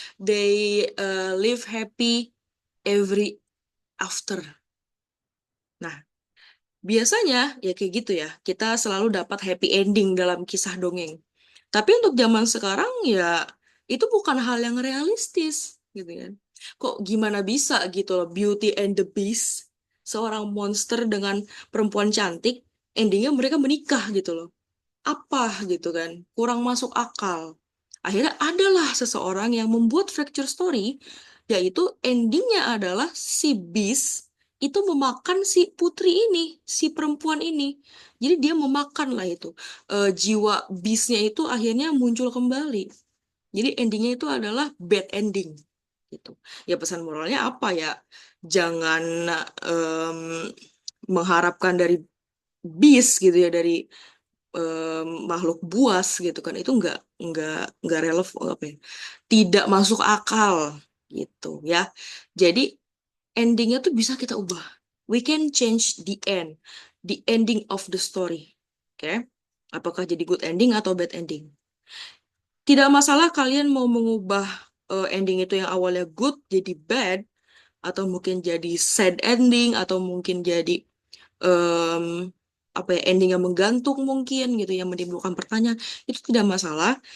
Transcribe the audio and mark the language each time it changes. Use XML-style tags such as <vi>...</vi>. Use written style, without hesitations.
<en>They live happy every after.</en> <id>Nah, biasanya ya kayak gitu ya. Kita selalu dapat happy ending dalam kisah dongeng. Tapi untuk zaman sekarang ya itu bukan hal yang realistis gitu kan. Kok gimana bisa gitu loh Beauty and the Beast, seorang monster dengan perempuan cantik, endingnya mereka menikah gitu loh. Apa gitu kan, kurang masuk akal. Akhirnya adalah seseorang yang membuat fracture story, yaitu endingnya adalah si Beast itu memakan si putri ini, si perempuan ini. Jadi dia memakan lah itu. Jiwa Beastnya itu akhirnya muncul kembali. Jadi endingnya itu adalah bad ending gitu. Ya pesan moralnya apa ya? Jangan em, mengharapkan dari Beast gitu ya, dari makhluk buas gitu kan, itu nggak relevan, apa ya, tidak masuk akal gitu ya. Jadi endingnya tuh bisa kita ubah.</id> <en>We can change the ending of the story.</en> <id>Oke? Apakah jadi good ending atau bad ending? Tidak masalah kalian mau mengubah ending itu yang awalnya good jadi bad, atau mungkin jadi sad ending, atau mungkin jadi em, apa ya, ending yang menggantung mungkin gitu, yang menimbulkan pertanyaan, itu tidak masalah.</id>